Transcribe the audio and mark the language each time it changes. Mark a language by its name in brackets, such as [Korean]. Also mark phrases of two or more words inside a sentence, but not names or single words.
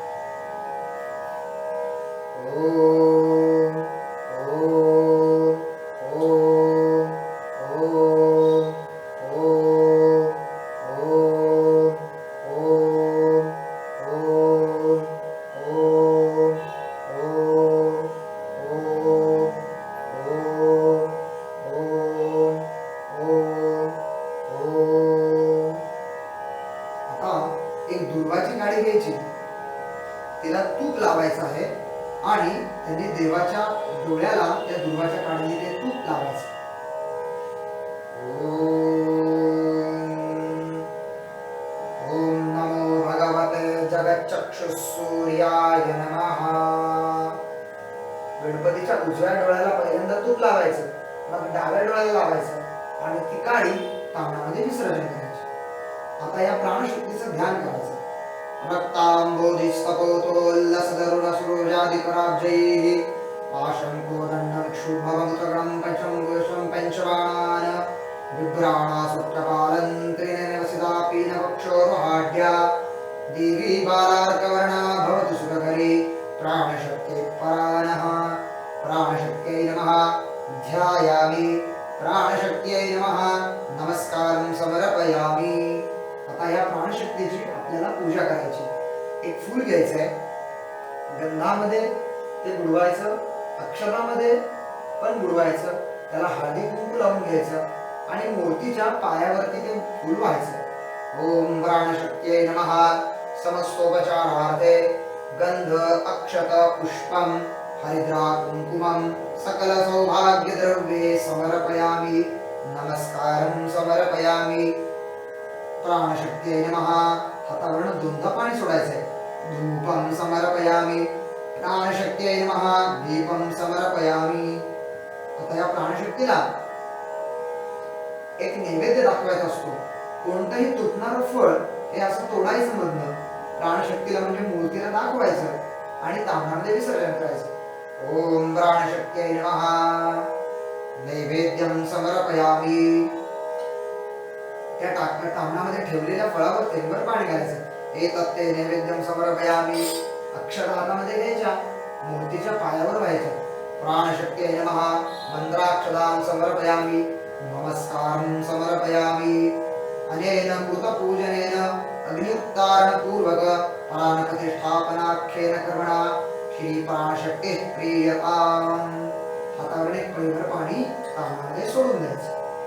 [Sanskrit] ओम ओम ओम ओम ओम ओम ओम ओम ओम ओम ओम ओम ओम. [Marathi] आता एक दुर्वाची काडी घ्यायची, तिला तूप लावायचं आहे आणि त्यांनी देवाच्या डोळ्याला त्या दुर्वाच्या काडीने ते तूप लावायचं. [Sanskrit] ओम नमो भगवते जगच्चक्षुसूर्याय नमः. [Marathi] गणपतीच्या उजव्या डोळ्याला पहिल्यांदा तूप लावायचं, मग डाव्या डोळ्याला लावायचं आणि ती काडी ताम्हाणामध्ये विसर्जन करायची. आता या प्राणशक्तीचं ध्यान करायचं. [Sanskrit] रक्ताम्बोधिस्तपोतोल्लसदरुणसुरोजादिपराब्जैः पाशङ्कोदण्डविक्षुभवमुतगणं पञ्चमङ्गुशं पञ्चबाणान् बिभ्राणासुप्रपालं त्रिनयनवसिता पीनवक्षोरुहाढ्या देवी बालार्कवर्णा भवतु सुखकरी प्राणशक्तिः परानः. प्राणशक्त्यै नमः. ध्यायामि प्राणशक्त्यै नमः. नमस्कारं समर्पयामि. [Marathi] आता या प्राणशक्तीची आपल्याला पूजा करायची. एक फूल घ्यायचं आहे, गंधामध्ये ते बुडवायचं, अक्षरामध्ये पण बुडवायचं, त्याला हळदी कुंकू लावून घ्यायचं आणि मूर्तीच्या पायावरती ते फूल व्हायचं. [Sanskrit] ओम प्राणशक्त्यै नमः. समस्तोपचारार्थे गंध अक्षत पुष्पम हरिद्रा कुंकुमं सकल सौभाग्यद्रव्ये समर्पयामि. नमस्कारं समर्पयामि. प्राणशक्त्यै नमः. [Marathi] हातावरून दोनदा पाणी सोडायचंय. [Sanskrit] धूपं समर्पयामि. प्राणशक्त्यै नमः दीपं समर्पयामी. [Marathi] आता या प्राणशक्तीला एक नैवेद्य दाखवायचा असतो. कोणतंही तुटणारं फळ हे असं तोडायचं मधनं, प्राणशक्तीला म्हणजे मूर्तीला दाखवायचं आणि ताम्हणामध्ये विसर्जन करायचं. [Sanskrit] ओम प्राणशक्त्यै नमः नैवेद्यं समर्पयामी. [Marathi] त्या ताम्हणामध्ये ठेवलेल्या फळावर थेंबर पाणी घालायचं. [Sanskrit] एतत्ते नैवेद्यं समर्पयामी. [Marathi] अक्षता हातामध्ये घ्यायच्या, मूर्तीच्या पायावर व्हायच्या. [Sanskrit] प्राणशक्त्यै नमः मंत्राक्षतां समर्पयामी. नमस्कारं समर्पयामी. अनेन कृतपूजनेन अग्निउत्तारणपूर्वक प्राणप्रतिष्ठापनाख्येन कर्मणा श्री प्राणशक्तिः प्रीयताम्. [Marathi] हातावर एक पळीभर पाणी ताम्हणामध्ये सोडून द्यायचं.